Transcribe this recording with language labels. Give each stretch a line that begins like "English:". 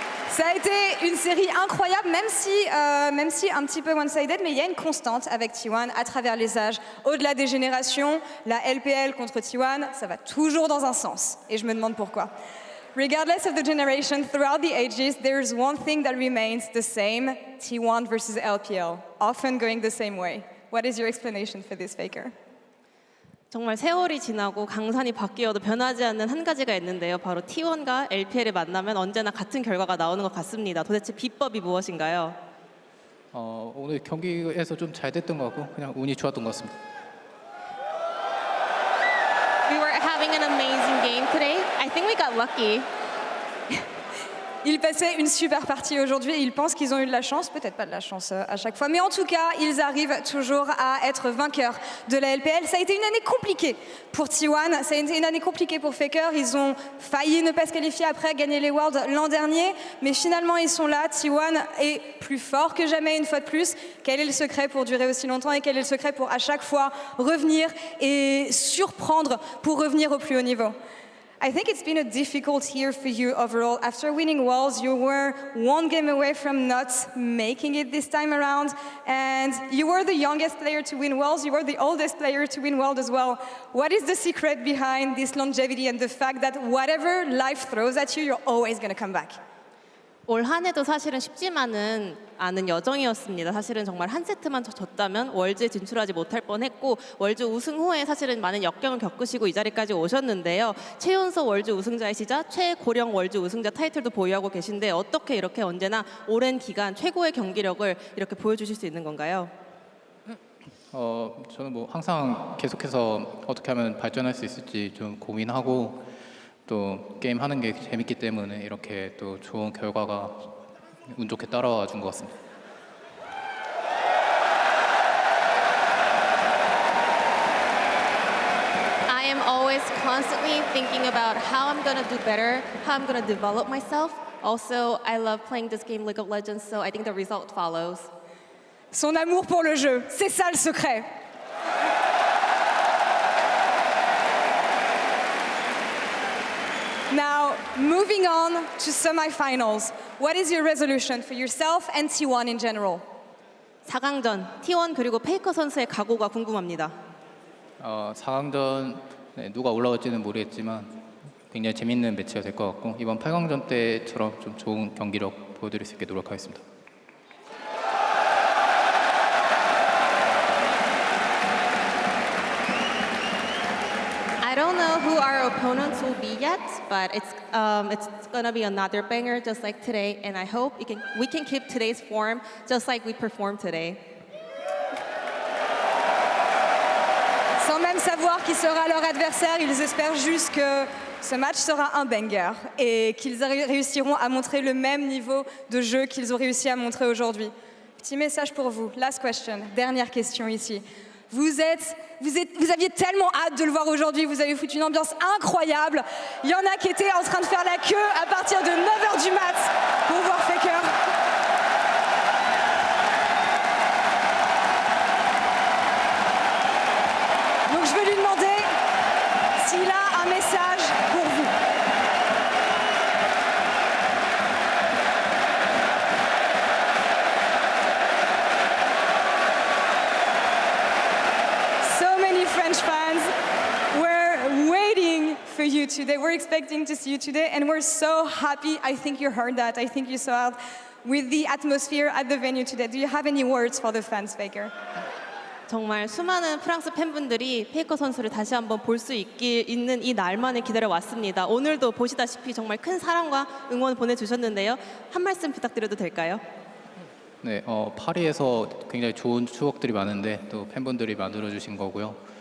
French: Ça a été une série incroyable, même si un petit peu one-sided, mais il y a une constante avec T1 à travers les âges. Au-delà des générations, la LPL contre T1, ça va toujours dans un sens. Et je me demande pourquoi.
English: Regardless of the generation, throughout the ages, there's one thing that remains the same, T1 versus LPL, often going the same way. What is your explanation for this, Faker?
Korean: 정말 세월이 지나고 강산이 바뀌어도 변하지 않는 한 가지가 있는데요. 바로 T1과 LPL을 만나면 언제나 같은 결과가 나오는 것 같습니다. 도대체 비법이 무엇인가요? 오늘 경기에서 좀 잘 됐던 것 같고 그냥 운이 좋았던 것 같습니다.
English: We were having an amazing game today. I think we got lucky.
French: Ils passaient une super partie aujourd'hui. Ils pensent qu'ils ont eu de la chance, peut-être pas de la chance à chaque fois, mais en tout cas, ils arrivent toujours à être vainqueurs de la LPL. Ça a été une année compliquée pour T1, ça a été une année compliquée pour Faker. Ils ont failli ne pas se qualifier après gagner les Worlds l'an dernier, mais finalement ils sont là. T1 est plus fort que jamais une fois de plus. Quel est le secret pour durer aussi longtemps et quel est le secret pour à chaque fois revenir et surprendre pour revenir au plus haut niveau?
English: I think it's been a difficult year for you overall. After winning Worlds, you were one game away from not making it this time around. And you were the youngest player to win Worlds. You were the oldest player to win Worlds as well. What is the secret behind this longevity and the fact that whatever life throws at you, you're always going to come back?
Korean: 올 한 해도 사실은 쉽지만은 않은 여정이었습니다. 사실은 정말 한 세트만 졌다면 월즈에 진출하지 못할 뻔했고 월즈 우승 후에 사실은 많은 역경을 겪으시고 이 자리까지 오셨는데요. 최연소 월즈 우승자이시자 최고령 월즈 우승자 타이틀도 보유하고 계신데 어떻게 이렇게 언제나 오랜 기간 최고의 경기력을 이렇게 보여주실 수 있는 건가요? 저는 뭐 항상 계속해서 어떻게 하면 발전할 수 있을지 좀 고민하고 또 게임 하는 게 재밌기 때문에 이렇게 또 좋은 결과가 운 좋게 따라와 준 것 같습니다.
English: I'm always constantly thinking about how I'm gonna do better, how I'm gonna develop myself. Also, I love playing this game, League of Legends, so I think the result follows.
French: Son amour pour le jeu, c'est ça le secret.
English: Now, moving on to semifinals. What is your resolution for yourself and T1 in general?
Korean: 4강전, T1 그리고 페이커 선수의 각오가 궁금합니다. 4강전 누가 올라올지는 모르겠지만 굉장히 재밌는 매치가 될 것 같고 이번 8강전 때처럼 좀 좋은 경기력 보여드릴 수 있게 노력하겠습니다.
English: I don't know who our opponents will be yet, but it's gonna be another banger just like today, and I hope we can keep today's form just like we performed today.
French: Sans même savoir qui sera leur adversaire, ils espèrent juste que ce match sera un banger et qu'ils réussiront à montrer le même niveau de jeu qu'ils ont réussi à montrer aujourd'hui. Petit message pour vous. Last question. Dernière question ici. Vous aviez tellement hâte de le voir aujourd'hui, vous avez foutu une ambiance incroyable. Il y en a qui étaient en train de faire la queue à partir de 9h du mat pour voir Faker. Donc je vais lui demander s'il a un message pour vous.
English: So many French fans were waiting for you today. We're expecting to see you today, and we're so happy. I think you heard that. I think you saw it with the atmosphere at the venue today. Do you have any words for the fans, Faker?
Korean: 정말 수많은 프랑스 팬분들이 페이커 선수를 다시 한번 볼 수 있는 이 날만을 기다려 왔습니다. 오늘도 보시다시피 정말 큰 사랑과 응원 보내주셨는데요. 한 말씀 부탁드려도 될까요? 네, 파리에서 굉장히 좋은 추억들이 많은데 또 팬분들이 만들어주신 거고요.